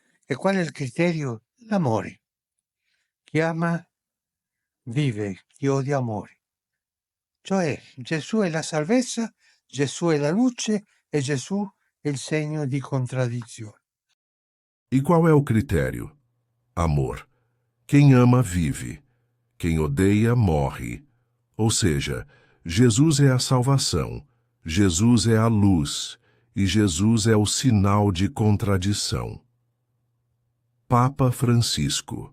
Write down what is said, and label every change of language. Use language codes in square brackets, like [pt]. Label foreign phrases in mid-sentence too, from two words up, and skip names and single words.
[it] E qual è il criterio? L'amore. Chi ama vive, chi odia muore. Cioè Gesù è la salvezza, Gesù è la luce e Gesù è il segno di contraddizione. [pt] E qual é o critério? Amor. Quem ama vive, quem odeia morre. Ou seja, Jesus é a salvação, Jesus é a luz e Jesus é o sinal de contradição. Papa Francisco.